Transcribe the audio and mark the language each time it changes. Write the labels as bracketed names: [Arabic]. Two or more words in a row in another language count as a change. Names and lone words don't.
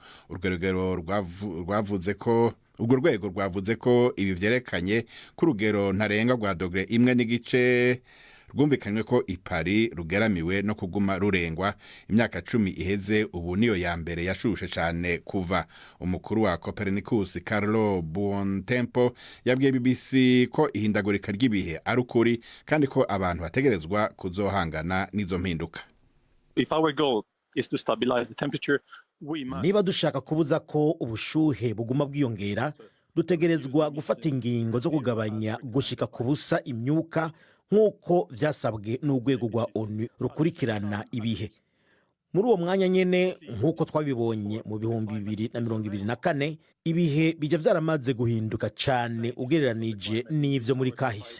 [Rundi] Urugero rwavuze ko Urwo rwego rwavuze ko ibi vyerekanye ku rugero ntarenga rwa dogere 1.5 rwumvikanywe ko ipari rugeramiwe no kuguma rurengwa. Imyaka 10 iheze ubu niyo ya mbere yashushe cyane kuva. Umukuru wa Copernicus Carlo Buontempo yabwiye BBC ko ihindagurika ry'ibihe ari ukuri kandi ko abantu bategerezwa kuzohangana n'izo mpinduka. [English] If our goal is to stabilize the temperature, [Rundi] niba dushaka kubuza ko ubushuhe buguma bwiyongera, dutegerezwa gufata ingingo zo kugabanya gushika ku busa imyuka nk'uko vyasabwe n'urwego rwa ONU rukurikirana ibihe. Muri uwo mwanya nyene nk'uko twabibonye mu 2024 ibihe bija vyaramaze guhinduka cane ugereranije n'ivyo muri kahise.